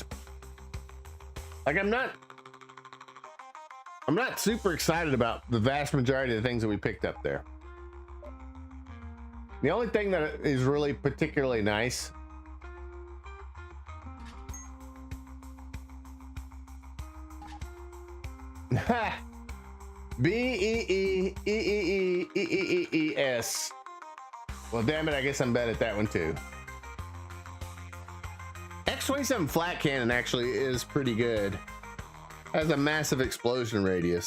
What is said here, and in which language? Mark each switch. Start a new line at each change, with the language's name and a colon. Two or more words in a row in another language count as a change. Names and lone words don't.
English: Like, I'm not super excited about the vast majority of the things that we picked up there. The only thing that is really particularly nice B-E-E-E-E-E-E-E-E-E-S. Well, damn it, I guess I'm bad at that one too. X-27 flat cannon actually is pretty good. Has a massive explosion radius.